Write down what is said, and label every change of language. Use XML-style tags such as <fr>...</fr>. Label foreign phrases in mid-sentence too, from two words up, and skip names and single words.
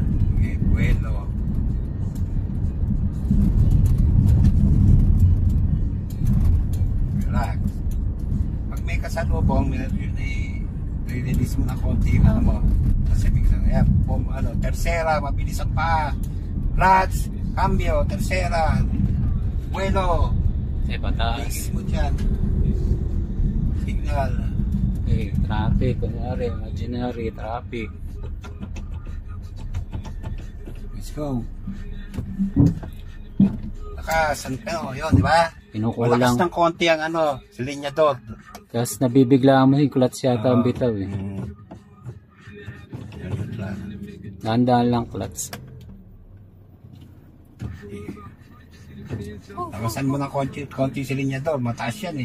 <en>Okay, buelo. Relax.</en> <tl>Pag may kasalubong, release mo na konti yung ano mo. Kasi biglang, ayan, tercera, mabilis ang paa. Clutch,</tl> <es>cambio, tercera.</es> <tl>Buelo. Pataas. Tigil mo dyan. Signal. Okay, traffic. Kunwari, imaginary, traffic.</tl> <en>Let's go.</en> <tl>Lakas, yun, di ba? Pinukulang. Malakas ng konti ang ano, silinyador. Tapos nabibigla mo yung clutch yata ang bitaw eh. Yun lang. Dahan-dahan lang clutch. Lakasan mo ng konti silinyador, mataas yan eh.</tl>